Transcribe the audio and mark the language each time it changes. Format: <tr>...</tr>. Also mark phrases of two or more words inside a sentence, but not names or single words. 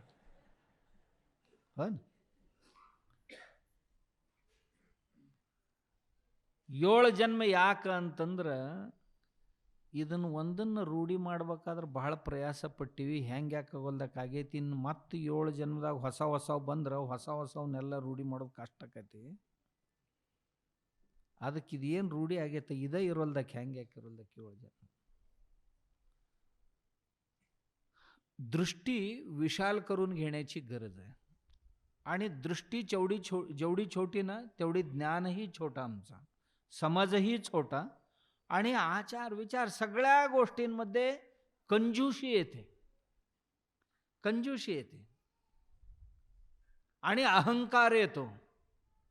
<kn>हो, 7 ಜನ್ಮ ಯಾಕೆ ಅಂತಂದ್ರೆ ಇದನ್ನು ಒಂದನ್ನು ರೂಢಿ ಮಾಡ್ಬೇಕಾದ್ರೆ ಬಹಳ ಪ್ರಯಾಸ ಪಟ್ಟಿವಿ. ಹೆಂಗೆ ಯಾಕಾಗೋಲ್ದಕ್ಕಾಗೈತಿ, ಇನ್ನು ಮತ್ತೆ 7 ಜನ್ಮದಾಗ ಹೊಸ ಬಂದ್ರೆ ಹೊಸವನ್ನೆಲ್ಲ ರೂಢಿ ಮಾಡೋದು ಕಷ್ಟ ಆಕೈತಿ. ಅದಕ್ಕೆ ಇದೇನು ರೂಢಿ ಆಗೈತೆ ಇದೇ ಇರೋಲ್ದಕ್ಕೆ ಹೆಂಗೆ ಯಾಕಿರೋಲ್ದಕ್ಕೆ 7 ಜನ್ಮ.</kn> <mr>दृष्टी विशाल करून घेण्याची गरज आहे. आणि दृष्टी जेवढी छोटी ना तेवढी ज्ञानही छोटा, आमचा समजही छोटा आणि आचार विचार सगळ्या गोष्टींमध्ये कंजूशी येते, कंजूशी येते आणि अहंकार येतो.</mr>